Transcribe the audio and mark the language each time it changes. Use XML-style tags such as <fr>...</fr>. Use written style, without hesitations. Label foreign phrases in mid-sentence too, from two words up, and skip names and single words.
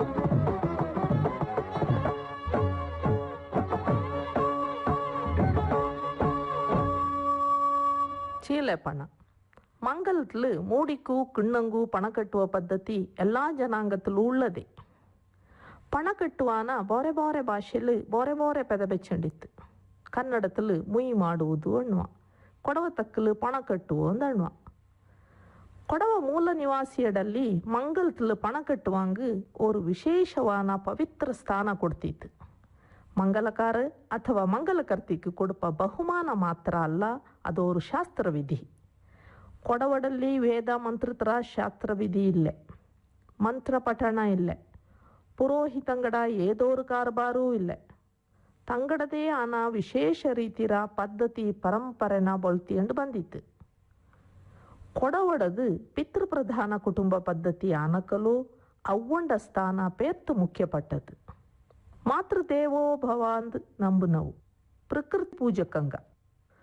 <kfa>ಚೀಲೆ ಪಣ ಮಂಗಲತ್ಲು ಮೂಡಿಕ್ಕೂ ಕಿಣ್ಣಂಗೂ ಪಣ ಕಟ್ಟುವ ಪದ್ಧತಿ ಎಲ್ಲಾ ಜನಾಂಗತ್ಲು ಉಳ್ಳದೆ ಪಣ ಕಟ್ಟುವಾನ ಬೋರೆ ಬೋರೆ ಭಾಷೆಲು ಬೋರೆ ಬೋರೆ ಪೆದ ಬೆಚ್ಚಂಡಿತ್ತು ಕನ್ನಡತ್ಲು ಮುಯಿ ಮಾಡುವುದು ಅಣ್ವ ಕೊಡವ ತಕ್ಕಲು ಪಣ ಕಟ್ಟುವ ಅಂದಣ್ವ ಕೊಡವ ಮೂಲ ನಿವಾಸಿಯಡಲ್ಲಿ ಮಂಗಲತ್ಲು ಪಣ ಕಟ್ಟುವಾಂಗ್ ஒரு ವಿಶೇಷವಾನ ಪವಿತ್ರ ಸ್ಥಾನ ಕೊಡ್ತಿತ್ತು ಮಂಗಲಕಾರ ಅಥವಾ ಮಂಗಲಕರ್ತಿಗೆ ಕೊಡುವ ಬಹುಮಾನ ಮಾತ್ರ ಅಲ್ಲ ಅದೊಂದು ಶಾಸ್ತ್ರವಿಧಿ ಕೊಡವಡಲ್ಲಿ ವೇದ ಮಂತ್ರತರ ಶಾಸ್ತ್ರವಿಧಿ ಇಲ್ಲೇ ಮಂತ್ರ ಪಠಣ ಇಲ್ಲೇ ಪುರೋಹಿತಂಗಡ ಏದೋರು ಕಾರ್ಬಾರೂ ಇಲ್ಲೇ ತಂಗಡದೇ ಆನ ವಿಶೇಷ ರೀತಿರ ಪದ್ಧತಿ ಪರಂಪರೆನ ಬೊಳ್ತಿಯಂಡು ಬಂದಿತ್ತು ಕೊಡವಡದು ಪಿತೃಪ್ರಧಾನ ಕುಟುಂಬ ಪದ್ಧತಿ ಆನಕಲು ಅವ್ವಂಡ ಸ್ಥಾನ ಪೇರ್ತು ಮುಖ್ಯಪಟ್ಟದು</kfa> <sa>ಮಾತೃದೇವೋ ಭವ</sa> <kfa>ಅಂದ್ ನಂಬುನವು ಪ್ರಕೃತಿ ಪೂಜಕಂಗ</kfa>